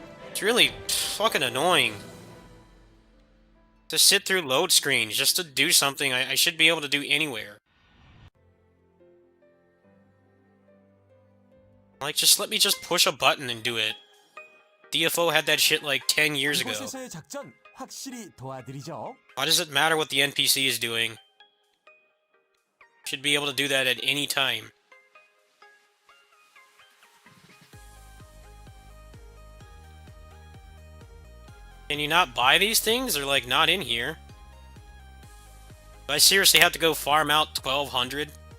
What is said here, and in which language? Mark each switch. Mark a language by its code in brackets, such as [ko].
[en] It's really fucking annoying. To sit through load screens just to do something I should be able to do anywhere. Like, just let me just push a button and do it. DFO had that shit like 10 years ago. [ko] 이곳에서의 작전 확실히 도와드리죠. [en] Why does it matter what the NPC is doing? Should be able to do that at any time. Can you not buy these things? They're like not in here. Do I seriously have to go farm out 1,200?